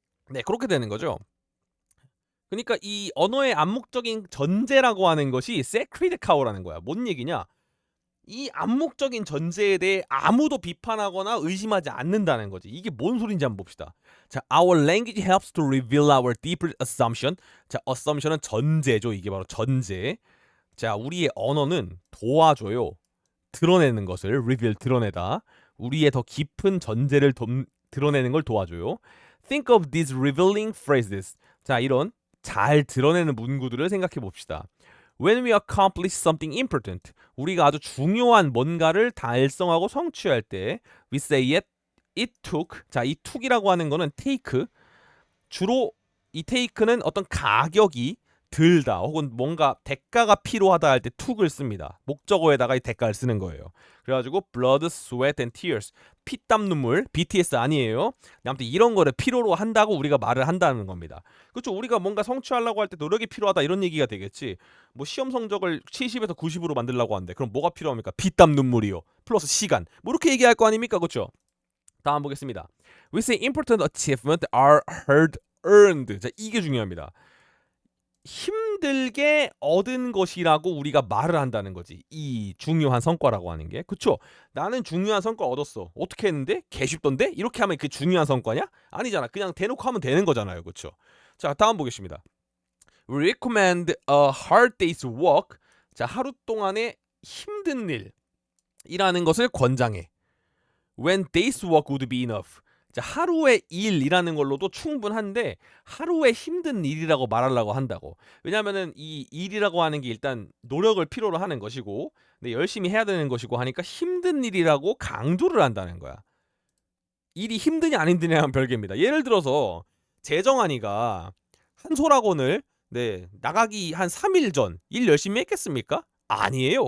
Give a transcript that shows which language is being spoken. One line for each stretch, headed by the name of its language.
Korean: 네, 그렇게 되는 거죠. 그러니까 이 언어의 암묵적인 전제라고 하는 것이 sacred cow라는 거야. 뭔 얘기냐? 이 암묵적인 전제에 대해 아무도 비판하거나 의심하지 않는다는 거지. 이게 뭔 소린지 한번 봅시다.
English: 자, our language helps to reveal our deeper assumption.
Korean: 자, assumption은 전제죠. 이게 바로 전제. 자, 우리의 언어는 도와줘요. 드러내는 것을 reveal 드러내다. 우리의 더 깊은 전제를 드러내는 걸 도와줘요.
English: Think of these revealing phrases.
Korean: 자, 이런 잘 드러내는 문구들을 생각해 봅시다.
English: When we accomplish something important,
Korean: 우리가 아주 중요한 뭔가를 달성하고 성취할 때,
English: we say it took.
Korean: 자, 이 took이라고 하는 거는 take. 주로 이 take는 어떤 가격이 들다 혹은 뭔가 대가가 필요하다 할 때 took을 씁니다. 목적어에다가 이 대가를 쓰는 거예요.
English: 그래가지고 blood, sweat and tears.
Korean: 피땀 눈물, BTS 아니에요. 아무튼 이런 거를 필요로 한다고 우리가 말을 한다는 겁니다. 그렇죠. 우리가 뭔가 성취하려고 할 때 노력이 필요하다 이런 얘기가 되겠지. 뭐 시험 성적을 70에서 90으로 만들려고 하는데 그럼 뭐가 필요합니까? 피땀 눈물이요. 플러스 시간. 뭐 이렇게 얘기할 거 아닙니까? 그렇죠. 다음 보겠습니다.
English: We say important achievement are hard earned.
Korean: 자, 이게 중요합니다. 힘들게 얻은 것이라고 우리가 말을 한다는 거지. 이 중요한 성과라고 하는 게. 그쵸? 나는 중요한 성과 얻었어. 어떻게 했는데? 개쉽던데? 이렇게 하면 그게 중요한 성과냐? 아니잖아. 그냥 대놓고 하면 되는 거잖아요. 그쵸? 자, 다음 보겠습니다.
English: We recommend a hard day's work.
Korean: 자, 하루 동안의 힘든 일이라는 것을 권장해.
English: When day's work would be enough.
Korean: 자, 하루의 일이라는 걸로도 충분한데 하루의 힘든 일이라고 말하려고 한다고. 왜냐면은 이 일이라고 하는 게 일단 노력을 필요로 하는 것이고 근데 열심히 해야 되는 것이고 하니까 힘든 일이라고 강조를 한다는 거야. 일이 힘드냐 안 힘드냐는 별개입니다. 예를 들어서 재정한이가 한솔학원을 나가기 한 3일 전 일 열심히 했겠습니까? 아니에요.